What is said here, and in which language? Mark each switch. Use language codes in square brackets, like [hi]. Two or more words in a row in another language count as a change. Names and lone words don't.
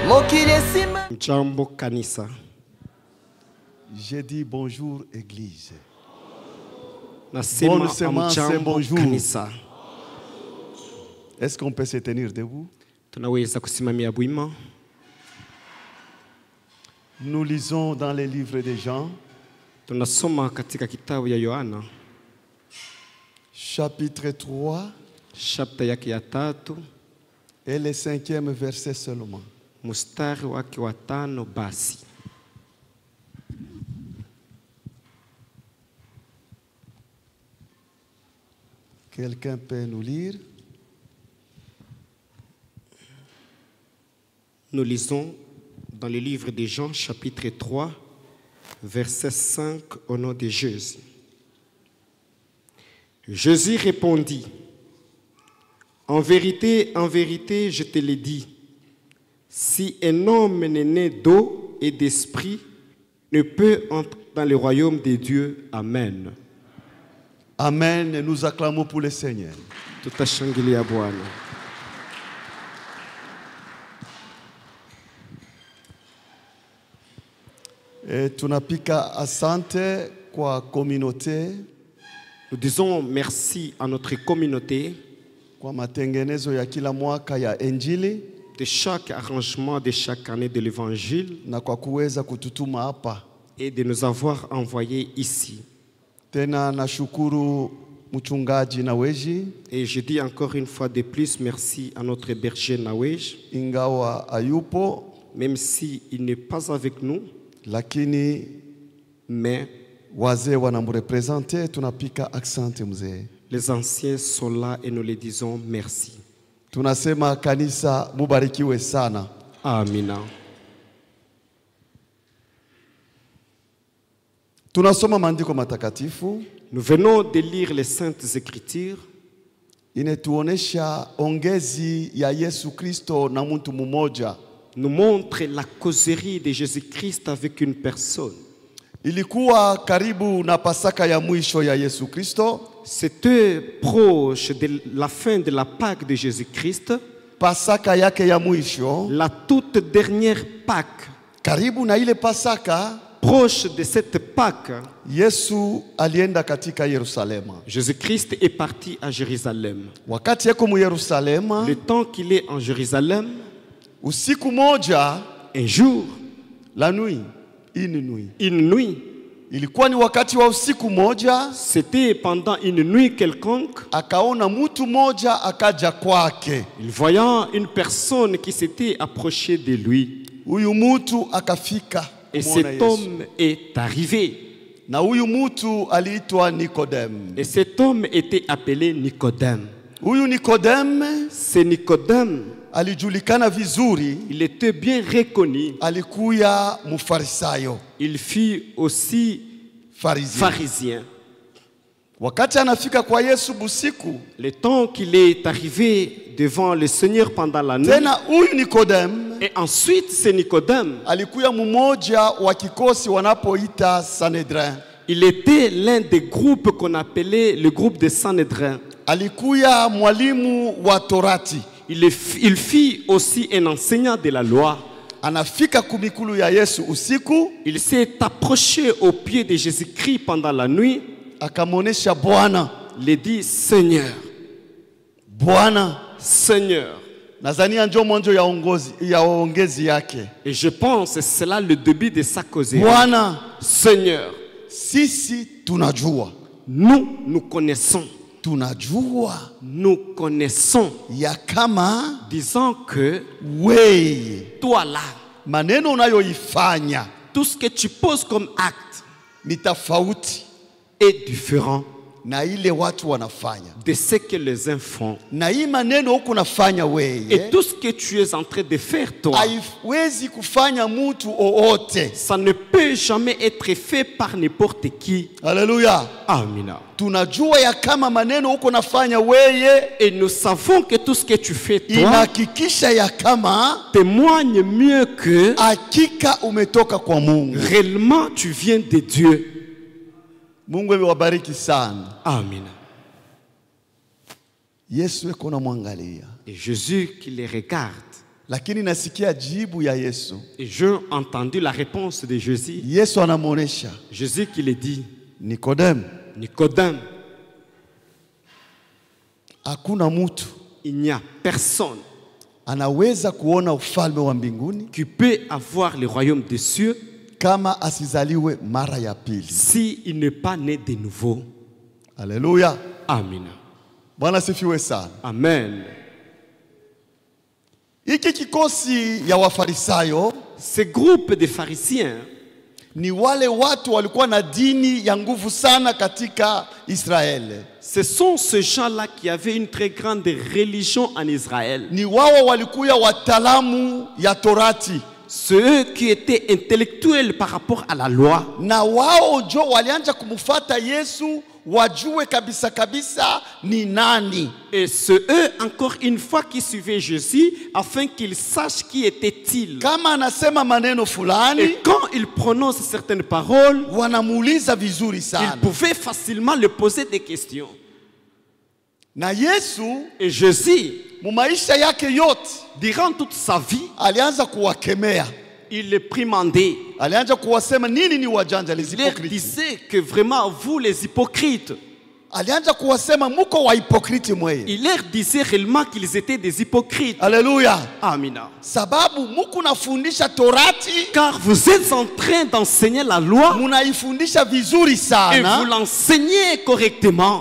[sw] Mchambo kanisa. [fr] J'ai dit bonjour église. [sw] Nasema mchambo kanisa. [fr] Est-ce qu'on peut se tenir debout? [sw] Tunaweza kusimamia bwima. [fr] Nous lisons dans les livres de Jean. [sw] Tunasoma katika kitabu ya Yohana. [fr] Chapitre 3. [sw] Chapter yake ya 3. [fr] Et le 5e verset seulement. [sw] Mustari wake wa 5 basi. [fr] Quelqu'un peut nous lire? Nous lisons dans le livre de Jean, chapitre 3, verset 5, au nom de Jésus. Jésus répondit, en vérité, je te le dis, si un homme n'est né d'eau et d'esprit, ne peut entrer dans le royaume de Dieu. Amen. Amen. Nous acclamons pour le Seigneur. [sw] Tutashangilia Bwana. Et tunapika asante kwa communauté. [fr] Nous disons merci à notre communauté [sw] Kwa matengenezo ya kila mwaka ya Injili [fr] de chaque arrangement de chaque année de l'évangile [sw] na kwa kuweza kututuma hapa. [fr] et de nous avoir envoyés ici. [sw] Tena nashukuru mchungaji Naweji. [fr] Et je dis encore une fois de plus merci à notre berger Nawej, [sw] Ingawa ayupo, [fr] même si il n'est pas avec nous, [sw] lakini [fr] mais [sw] wazee wanamrepresente, tunapika asante mzee. [fr] les anciens sont là et nous les disons merci. [sw] Tunasema kanisa mubarikiwe sana. Amina. Tunasoma maandiko matakatifu. [fr] Nous venons de lire les Saintes Écritures. [sw] Inetuonesha ongezi ya Yesu Kristo na mtu mmoja. [fr] Nous montre la causerie de Jésus-Christ avec une personne. [sw] Ilikuwa karibu na Pasaka ya mwisho ya Yesu Kristo. [fr] C'était proche de la fin de la Pâque de Jésus-Christ. [sw] Pasaka yake ya mwisho. [fr] La toute dernière Pâque. [sw] Karibu na ile Pasaka, [fr] proche de cette Pâque, [sw] Yesu alienda katika Yerusalema. [fr] Jésus-Christ est parti à Jérusalem. [sw] Wakati yako mu Yerusalema, [fr] le temps qu'il est en Jérusalem, [sw] usiku moja, [fr] un jour, la nuit, une nuit, [sw] ilikuwa ni wakati wa usiku moja, [fr] c'était pendant une nuit quelconque, [sw] akaona mtu moja akaja kwake. [fr] Il voyant une personne qui s'était approchée de lui. [sw] Huyu mtu akafika. [fr] Et cet homme est arrivé. [sw] Na huyu mtu aliitwa Nicodème. [fr] Et cet homme était appelé Nicodème. [sw] Huyu Nicodème, [fr] c'est Nicodème. [sw] Alijulikana vizuri. [fr] Il était bien reconnu. [sw] Alikuya mufarisayo. [fr] Il fut aussi pharisien. [sw] Wakati anafika kwa Yesu busiku, [fr] le temps qu'il est arrivé devant le Seigneur pendant la nuit. [sw] Tena huyu Nicodème, [fr] et ensuite c'est Nicodème. [sw] Alikuya mmoja wa kikosi wanapoita Sanhedrin. [fr] Il était l'un des groupes qu'on appelait le groupe de Sanhedrin. [sw] Alikuya mwalimu wa Torati. [fr] Il fit aussi un enseignant de la loi. [sw] Anafika kumikulu ya Yesu usiku. [fr] Il s'est approché au pied de Jésus-Christ pendant la nuit. [sw] Akamonesha Bwana. [fr] Il dit Seigneur. [sw] Bwana. [fr] Seigneur. [sw] Nazania njo mwanzo ya ongezi yake. [fr] Et je pense que c'est là le début de sa causerie. [sw] Bwana. [fr] Seigneur. [sw] Sisi tunajua. [fr] Nous connaissons. [sw] Tunajua. [fr] Nous connaissons. [sw] Ya kama. [fr] Disons que. [sw] Weye. [fr] Toi là. [sw] Maneno unayoifanya. [fr] Tout ce que tu poses comme acte. [sw] Ni tofauti. [fr] Est différent. [sw] Na ile watu wanafanya. [fr] De ce que les uns font. [sw] Na hii maneno huko nafanya wewe. [fr] Et tout ce que tu es en train de faire toi. [sw] Haiwezi kufanya mtu oote. [fr] Ça ne peut jamais être fait par n'importe qui. Alléluia. [sw] Amina. Tunajua ya kama maneno huko nafanya wewe. [fr] Et nous savons que tout ce que tu fais toi. [sw] Inahakikisha ya kama. [fr] Témoigne mieux que. [sw] Hakika umetoka kwa Mungu. [fr] Réellement tu viens de Dieu. [sw] Mungu amewabariki sana. Amina. Yesu yuko anamwangalia. [fr] Et Jésus qui les regarde. [sw] Lakini nasikia jibu ya Yesu. [fr] Et j'ai entendu la réponse de Jésus. [sw] Yesu anamuonesha [fr] Jésus qui le dit. [sw] Nikodemu, [fr] Nicodème, [sw] hakuna mtu [fr] il n'y a personne [sw] anaweza kuona ufalme wa mbinguni [fr] qui peut avoir le royaume des cieux [sw] kama asizaliwe mara ya pili. [fr] si il n'est pas né de nouveau. [sw] Haleluya. [fr] Amen. [sw] Bwana sifiwe sana. [fr] Amen. [sw] Hiki kikosi ya Wafarisayo [fr] Ce groupe de pharisiens, [sw] ni wale watu walikuwa na dini ya nguvu sana katika Israeli. [fr] ce sont ces gens-là qui avaient une très grande religion en Israël. [sw] Ni wao walikuwa wataalamu ya Torati. [fr] Ceux qui étaient intellectuels par rapport à la loi. [sw] Na wao jo walianza kumfuata Yesu wajue kabisa kabisa ni nani. [fr] Et c'est eux, encore une fois, qui suivaient Jésus afin qu'ils sachent qui était-il. [sw] Kama anasema maneno fulani, [fr] Et quand il prononce certaines paroles, [sw] wanamuuliza vizuri [fr] ils [sw] sana. [fr] pouvaient facilement lui poser des questions. [sw] Na Yesu [fr] Et Jésus, [sw] mu maisha yake yote [fr] durant toute sa vie, [sw] alianza kuwakemea. [fr] il les primandait. [sw] Alianza kuwasema nini ni wajanja, [fr] les Il leur hypocrites. disait que vraiment, vous les hypocrites, [sw] Alianza kuwasema muko wa hypocrite mweye. [fr] il leur disait réellement qu'ils étaient des hypocrites. [sw] Haleluya. Amina. Sababu muku nafundisha Torati, [fr] Car vous êtes en train d'enseigner la loi [sw] munaifundisha vizuri [fr] et vous [sw] sana, [fr] l'enseignez correctement.